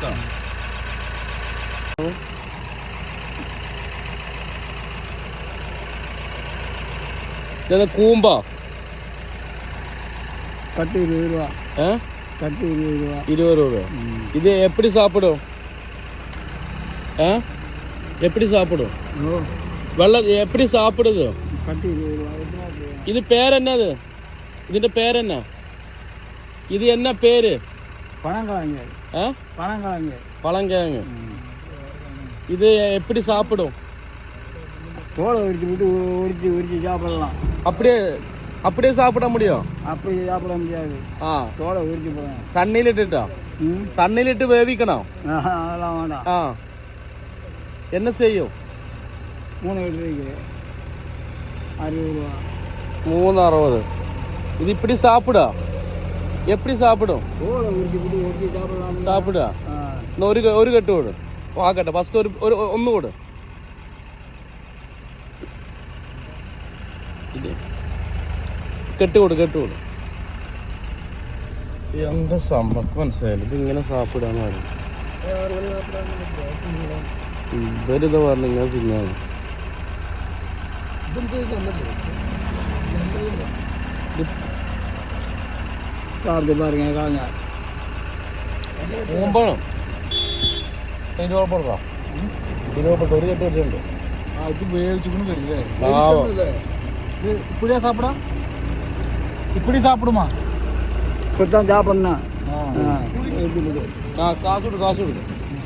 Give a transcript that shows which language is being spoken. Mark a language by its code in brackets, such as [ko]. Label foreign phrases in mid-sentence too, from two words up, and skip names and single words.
[ml] കൂമ്പ [ta] கட்டு 20 ரூபா. கட்டு 20 ரூபா. 20 ரூபா. இது எப்படி சாப்பிடும்? எப்படி சாப்பிடும்? വെള്ളം எப்படி சாப்பிடுது? கட்டு 20 ரூபா. [ml] ഇത് പേരെന്നത്? ഇതിന്റെ പേരെന്നാ? ഇത് എന്നാ പേര്? [ta] பனங்கிழங்கு. பனங்கிழங்கு. பழங்கிழங்கு. இது எப்படி சாப்பிடும்? தோலை உரிச்சு விட்டு உரிச்சு சாப்பிடலாம். அப்படியே சாப்பிட முடியும்? அப்படி சாப்பிட முடியாது. தோலை உரிச்சு போடணும். தண்ணியிலிட்டுட்டா? தண்ணியிலிட்டு வேவிக்கணும்? அதெல்லாம் வேண்டாம். என்ன செய்யும்? 3 லிட்டருக்கு 60 ரூபா. 3.60. இது இப்படி சாப்பிடா? எப்படி சாப்பிடும்? தோலை உரிச்சு விட்டு உரிச்சு சாப்பிடலாம். சாப்பிடா? [ml] ഒരു കെട്ട് കൊടു. ആക്കട്ടെ, ഫസ്റ്റ് ഒന്ന് കൊടു. ഇത് കെട്ട് കൊടു. എന്താ സംഭവം മനസ്സിലായില്ല. ഇത് ഇങ്ങനെ സാപ്പിടാന്ന് പറഞ്ഞു. ഇവരിത് പറഞ്ഞു ഇങ്ങനെ തിന്നാണ്. കൂമ്പാണോ? ഇതിന് കുഴപ്പമെടുക്കാം. ഇതിന് കുഴപ്പമില്ല. ഒരു കെട്ട് വെച്ചിട്ടുണ്ട്. അത് വേവിച്ചിട്ട് വരില്ലേ? [ta] இப்படியா சாப்பிடா? இப்படி சாப்பிடுமா? இப்படித்தான் சாப்பிடணும். காசு கொடு.